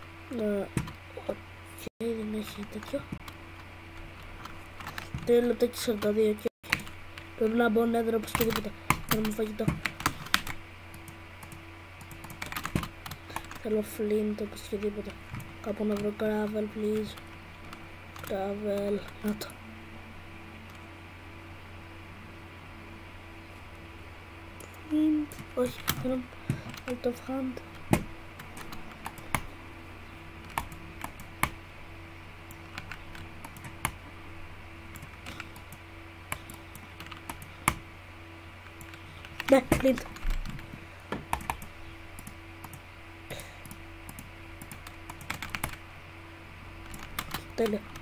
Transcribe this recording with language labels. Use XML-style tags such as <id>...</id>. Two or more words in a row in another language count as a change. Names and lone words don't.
<el>Οκ, δεν έχει τέτοιο. 3 λεπτά και 42 και πρέπει να μπω νέδρο όπως και τίποτα. Θέλουμε φαγητό. Θέλω flint όπως και τίποτα. Κάπου να βρω</el> <en>gravel please.</en> <el>Gravel. Να το. Flint. Όχι, θέλω</el> <en>out of hand.</en> <el>Ναι, flint. Τέλεια.</el>